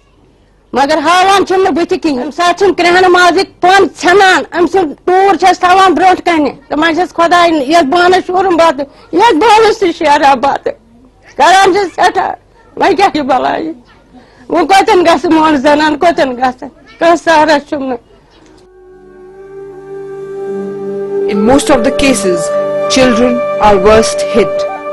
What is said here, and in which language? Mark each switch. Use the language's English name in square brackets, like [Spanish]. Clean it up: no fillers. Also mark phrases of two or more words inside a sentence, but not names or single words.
[Kashmiri] مگر ہاوان چھُم نہٕ بٕتھِ کِہیٖنۍ اَمہِ ساتہٕ چھِم کرٛہنہٕ مازٕکۍ پن ژھٮ۪نان أمۍ سُنٛد ٹوٗر چھس تھاوان برٛونٛٹھ کنہِ دپان چھس خۄداے یتھ بانس شوٗرُم بتہٕ یتھ بانس تہِ شیرہا بتہٕ کران چھس سٮ۪ٹھاہ وۄنۍ کیٛاہ چھِ بلاے وۄنۍ کوٚتن گژھِ مول زنان کوٚتن گژھِ کانٛہہ سہارا چھُم نہٕ [English] In most of the cases, children are worst hit.